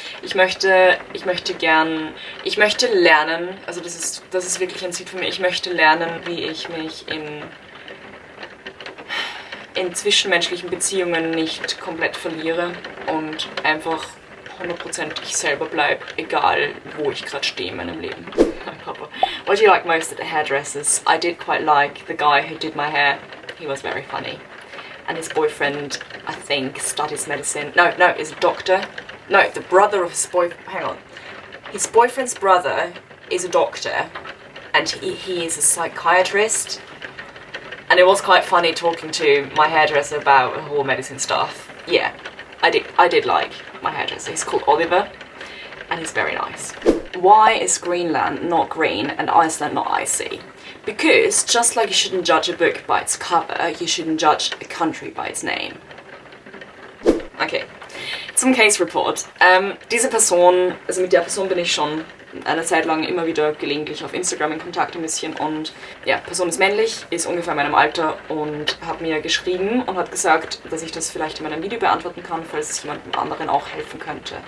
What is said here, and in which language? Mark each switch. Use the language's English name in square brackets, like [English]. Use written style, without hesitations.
[German] Ich möchte lernen, also das ist wirklich ein Ziel für mich, ich möchte lernen, wie ich mich in zwischenmenschlichen Beziehungen nicht komplett verliere und einfach 100% ich selber bleibe, egal wo ich gerade stehe in meinem Leben. Papa. [English] What do you like most at the hairdressers? I did quite like the guy who did my hair. He was very funny. And his boyfriend, I think, studies medicine. No, is a doctor. No, the brother of his boyfriend. Hang on. His boyfriend's brother is a doctor, and he is a psychiatrist. And it was quite funny talking to my hairdresser about the whole medicine stuff. Yeah, I did like my hairdresser. He's called Oliver, and he's very nice. Why is Greenland not green and Iceland not icy? Because just like you shouldn't judge a book by its cover, you shouldn't judge a country by its name. [German] Okay, zum Case Report. Diese Person, also mit der Person bin ich schon eine Zeit lang immer wieder gelegentlich auf Instagram in Kontakt ein bisschen und ja, Person ist männlich, ist ungefähr in meinem Alter und hat mir geschrieben und hat gesagt, dass ich das vielleicht in meinem Video beantworten kann, falls es jemandem anderen auch helfen könnte.